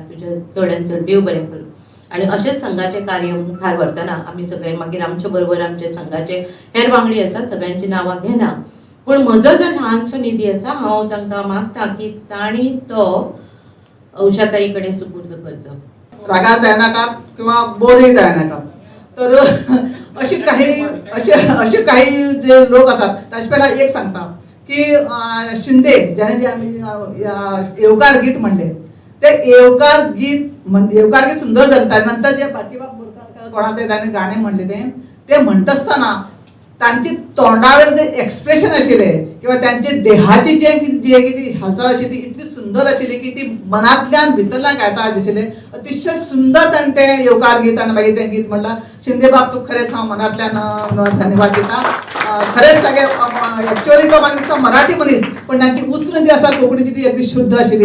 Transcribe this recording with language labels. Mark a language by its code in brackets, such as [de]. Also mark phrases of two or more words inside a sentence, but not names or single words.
[kok] तुज्या चडांत चड देव बरें करूं. आनी अशेंच संघाचें कार्य मुखार व्हरतना आमी सगळे मागीर आमचे बरोबर आमचे संघाचे हेर वांगडी आसात, सगळ्यांची नांवां घेना, पूण म्हजो जो ल्हानसो निधी आसा हांव तांकां मागता की तांणी तो उषाताई कडेन सुपूर्द करचो. रागार जायनाकात किंवा बोरही जायनाकात. [mr] तर असे काही जे लोक असतात, ताचे पहिला एक सांगता की शिंदे ज्याने जे आम्ही येवकार गीत म्हणले, ते येवकार गीत सुंदर झालं. त्यानंतर जे बाकीबाब बोरकार कोणा ते त्याने गाणे म्हणले ते म्हणत असताना [kok] तांची तोंडावर जे एक्सप्रेशन आशिल्ले किंवा त्यांचे देहाची जे किती हालचाल आशिल्ली ती इतली सुंदर आशिल्ली की ती मनांतल्यान भितरल्यान गायता दिशिल्ले. अतिशय सुंदर ताणें तें येवकार गीत आनी मागीर तें गीत म्हणलां. शिंदे बाब तूं खरेंच हांव मनांतल्यान धन्यवाद दिता. खरेंच तागे एक्चुअली तो म्हाका दिसता मराठी मनीस, पण तांची उतरां जी आसा कोंकणीची ती अगदी शुद्ध आशिल्ली.